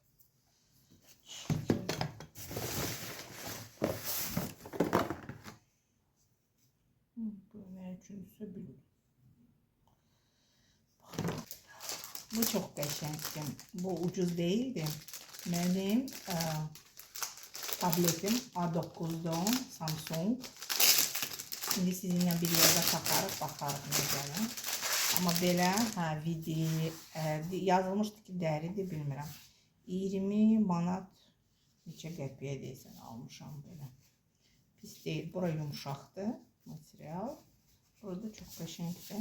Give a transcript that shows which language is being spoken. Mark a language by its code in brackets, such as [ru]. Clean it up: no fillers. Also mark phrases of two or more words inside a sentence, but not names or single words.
[tr] Bu ne üçüncüsü bilmiyorum. [az] Bu çok qəşəngdir. [tr] Bu ucuz değildi. Benim tabletim A9'dan Samsung. Şimdi sizinle bir yerde [az] takarıq, baxarıq necədir. Amma belə video yazılmışdı ki, dəridir, bilmirəm. 20 manat neçə qəpiyə deyəsən almışam belə. Pis deyil. Bura yumuşaqdır material. Burada çok qəşəngdir.